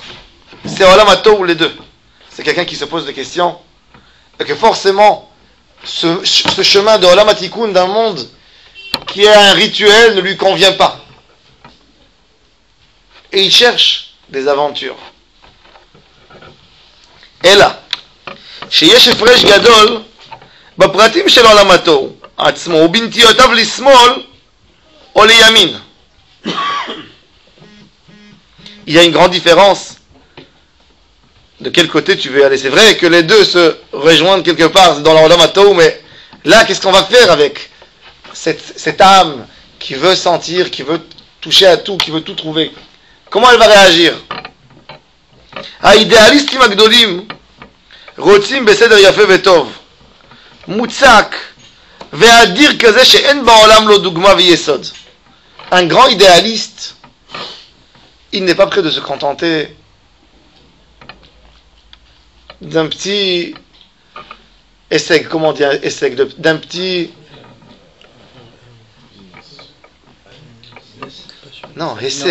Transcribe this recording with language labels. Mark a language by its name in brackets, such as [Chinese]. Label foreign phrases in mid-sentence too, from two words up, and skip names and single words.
[French] C'est [Hebrew] עולם הטוב [French] ou les deux. C'est quelqu'un qui se pose des questions et que forcément ce chemin de [Hebrew] עולם התיקון [French] d'un monde qui est un rituel ne lui convient pas. Et il cherche des aventures. Et là, [Hebrew] שיש הפרש גדול בפרטים של עולם התוהו עצמו ובנטיותיו לשמאל או לימין. [French] Il y a une grande différence de quel côté tu veux aller. C'est vrai que les deux se rejoignent quelque part dans l' [Hebrew] עולם התוהו, [French] mais là, qu'est-ce qu'on va faire avec cette âme qui veut sentir, qui veut toucher à tout, qui veut tout trouver? Comment elle va réagir? [Hebrew] האידיאליסטים הגדולים רוצים בסדר יפה וטוב, מוצק ואדיר כזה שאין בעולם לו דוגמה ויסוד. [French] Un grand idéaliste, il n'est pas prêt de se contenter d'un petit essai, comment dire essai, d'un petit... Non, essai,